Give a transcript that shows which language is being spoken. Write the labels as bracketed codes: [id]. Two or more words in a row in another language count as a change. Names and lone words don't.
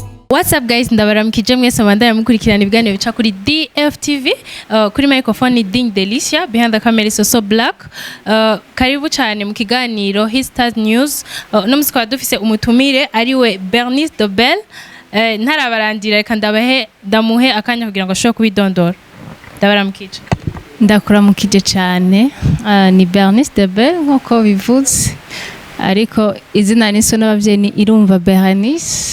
[en] What's up guys, [rn] ndabaramukije mwese mandaya mukurikirana ibiganiro bica kuri DFTV. Kuri microphone ni Ding Delicia, [en] behind the camera is also Black. [rn] Karibu cyane mu kiganiro Histars News. No musikwa dufise umutumire ariwe Bernice Dobel. Ntarabarandira reka ndamuhe akanya kugira ngo ashobore kubidondora. Ndabaramukije. Ndakuramukije cyane. Ni Bernice Dobel nkuko bivuze. Ariko izina niso n'abavyeyi ni Irumva Bernice.